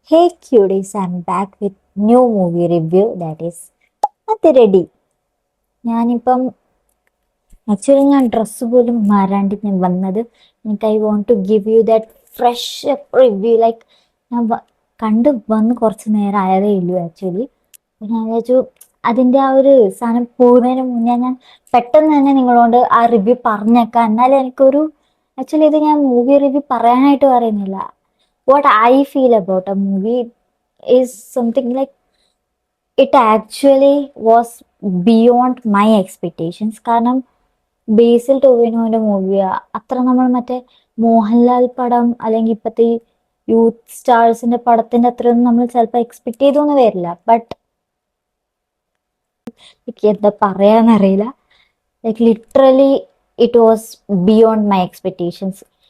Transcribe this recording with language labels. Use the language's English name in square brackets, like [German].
[English] Hey cuties, I'm back with new movie review that is Ready. [Malayalam] ഞാനിപ്പം actually ഞാൻ dress പോലും മാറാണ്ട് ഞാൻ വന്നത്. എനിക്ക് [English] I want to give you that fresh review. Like [Malayalam] ഞാൻ കണ്ട് വന്ന് കുറച്ച് നേരം ആയതേ ഉള്ളൂ [English] Actually. [Malayalam] ഞാൻ വിചാരിച്ചു അതിന്റെ ആ ഒരു സാധനം പോകുന്നതിന് മുന്നേ ഞാൻ പെട്ടെന്ന് തന്നെ നിങ്ങളോട് ആ റിവ്യൂ പറഞ്ഞേക്കാം. എന്നാലും എനിക്കൊരു ആക്ച്വലി ഇത് ഞാൻ മൂവി റിവ്യൂ പറയാനായിട്ട് പറയുന്നില്ല. [English] What I feel about a movie is something like it actually was beyond my expectations. [Malayalam] കാരണം ബേസിൽ ടോവിനോന്റെ മൂവിയാ. അത്ര നമ്മൾ മറ്റേ മോഹൻലാൽ പടം അല്ലെങ്കിൽ ഇപ്പത്തെ യൂത്ത് സ്റ്റാർസിന്റെ പടത്തിന്റെ അത്രയൊന്നും നമ്മൾ ചിലപ്പോൾ എക്സ്പെക്ട് ചെയ്തൊന്നും വരില്ല. ബട്ട് എനിക്ക് എന്താ പറയാന്നറിയില്ല. [English] Like literally it was beyond my expectations.